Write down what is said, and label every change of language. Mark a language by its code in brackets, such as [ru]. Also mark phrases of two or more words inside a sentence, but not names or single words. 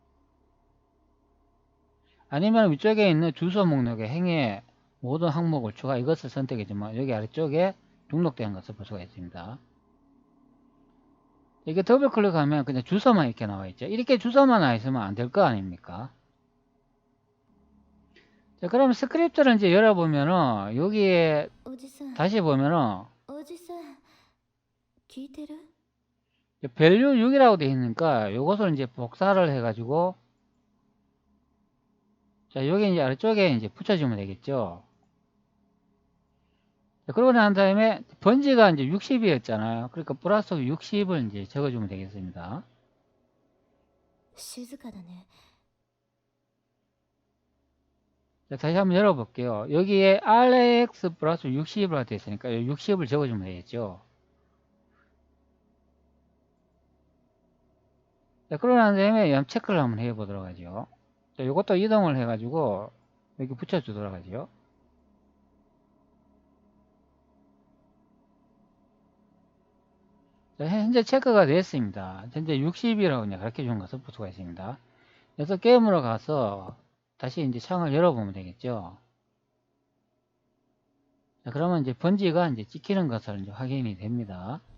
[ko] 아니면 위쪽에 있는 주소 목록에 행의 모든 항목을 추가 이것을 선택했지만 여기 아래쪽에 등록된 것을 볼 수가 있습니다. 이게 더블 클릭하면 그냥 주소만 이렇게 나와 있죠. 이렇게 주소만 나와 있으면 안 될 거 아닙니까? 자, 그러면 스크립트를 이제 열어보면은 여기에 [ja] おじさん [ko] 다시 보면은 [ja] おじさん聞いてる [ko] value 6이라고 되어 있으니까 이것을 이제 복사를 해가지고 자, 여기 이제 아래쪽에 이제 붙여주면 되겠죠. 자, 그러고 난 다음에 번지가 이제 60이었잖아요. 그러니까 플러스 60을 이제 적어주면 되겠습니다. [ja] 静かだね [ko] 자, 다시 한번 열어볼게요. 여기에 RX 플러스 60으로 되어 있으니까 60을 적어주면 되겠죠. 자, 그러고 난 다음에 양 체크를 한번 해보도록 하죠. 자, 이것도 이동을 해가지고 여기 붙여주도록 하죠. 자, 현재 체크가 됐습니다. 현재 60이라고 이제 가르쳐 준 것을 볼 수가 있습니다. 그래서 게임으로 가서 다시 이제 창을 열어보면 되겠죠. 자, 그러면 이제 번지가 이제 찍히는 것을 이제 확인이 됩니다.